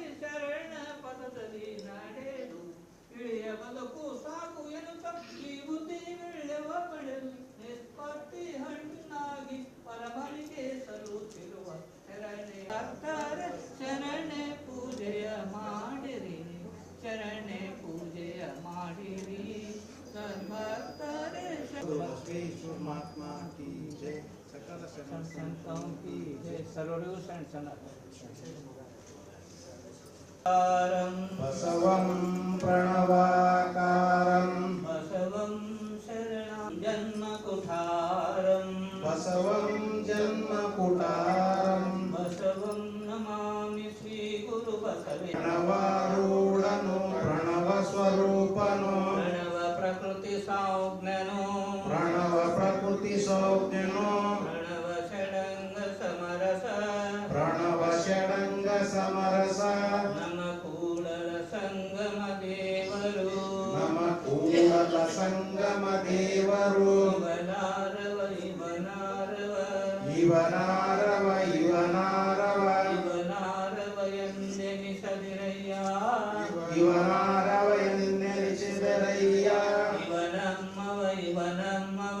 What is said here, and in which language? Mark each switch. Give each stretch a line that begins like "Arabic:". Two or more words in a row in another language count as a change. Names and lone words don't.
Kannada: ಶರಣ ಪದದಲ್ಲಿ ನಡೆದು ಇಳಿಯ ಬದುಕು ಸಾಕು ಎನ್ನುತ್ತ ಈ ಬುದ್ಧಿ ವಿಳ್ಯವ ಪಡೆದು ನಿಸ್ಪತ್ತಿ ಹಣ್ಣಾಗಿ ಪರಮನಿಗೆ ಸಲ್ಲುತ್ತಿರುವ ಶರಣೆ ಭಕ್ತರ ಶರಣೆ ಪೂಜೆಯ ಮಾಡಿರಿ ಶರಣೆ ಪೂಜೆಯ ಮಾಡಿರಿ ಭಕ್ತರೇ
Hindi: बसवेश्वर महात्मा की जय सकल संतों की जय सर्वरू
Sanskrit: बसवं प्रणवाकारं बसवं शरणं जन्मकुठारं बसवं जन्मकुटारं बसवं नमामि श्री गुरु बसवे
Kannada: ಪ್ರಣವಾರೂಢನೋ ಪ್ರಣವಸ್ವರೂಪನೋ ಪ್ರಣವ ಪ್ರಕೃತಿ ಸಂಜ್ಞನೋ ಪ್ರಣವ ಪ್ರಕೃತಿ ಸಂಜ್ಞನೋ ಪ್ರಣವ ಷಡಂಗ ಸಮರಸ ಪ್ರಣವ ಷಡಂಗ ಸಮರಸ ನಮ ಕೂಡಲ ಸಂಗಮ ದೇವರು ನಮ ಕೂಡಲ ಸಂಗಮ ದೇವರು ಇವನಾರವ ಇವನಾರವ ಇವನಾರವ ಇವನಾರವ ಇವನಾರವ ಎಂದೆನಿಸದಿರಯ್ಯ ಇವನಾರವ ಎಂದೆನಿಸಿದರಯ್ಯ ಇವನಮ್ಮವ ಇವನಮ್ಮವ